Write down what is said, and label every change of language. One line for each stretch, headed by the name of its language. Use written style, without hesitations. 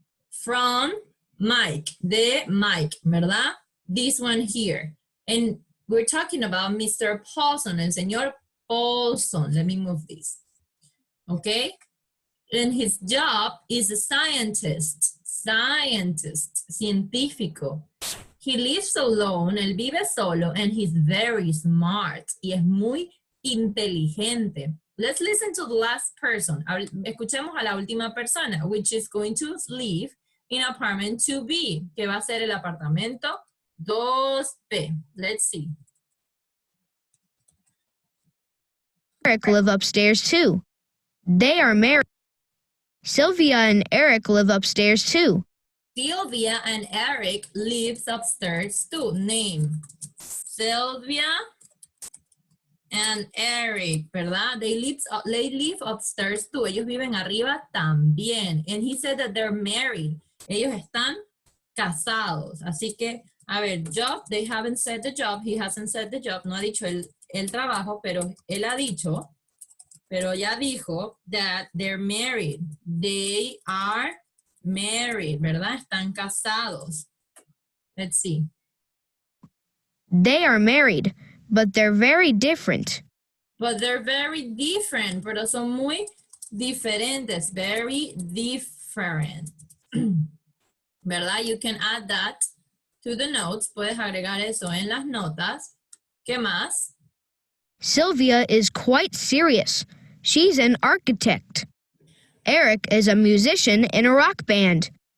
English: From Mike,
Spanish: de Mike, ¿verdad?
English: This one here. And we're talking about Mr. Paulson,
Spanish: el señor Paulson.
English: Let me move this. Okay? And his job is a scientist, científico. He lives alone,
Spanish: él vive solo,
English: and he's very smart,
Spanish: y es muy inteligente.
English: Let's listen to the last person.
Spanish: Escuchemos a la última persona,
English: which is going to live in apartment 2B,
Spanish: que va a ser el apartamento 2B.
English: Let's see. Eric live upstairs too. They are married. Sylvia and Eric live upstairs too. Sylvia and Eric lives upstairs too. Name. Sylvia and Eric,
Spanish: ¿verdad?
English: They live upstairs too.
Spanish: Ellos viven arriba también.
English: And he said that they're married.
Spanish: Ellos están casados. Así que, a ver,
English: job, they haven't said the job. He hasn't said the job.
Spanish: No ha dicho el trabajo, pero él ha dicho, pero ya dijo
English: that they're married. They are married,
Spanish: ¿verdad? Están casados.
English: Let's see. They are married, but they're very different. But they're very different,
Spanish: pero son muy diferentes.
English: Very different.
Spanish: ¿Verdad?
English: You can add that to the notes.
Spanish: Puedes agregar eso en las notas. ¿Qué más?
English: Sylvia is quite serious. She's an architect. Eric is a musician in a rock band.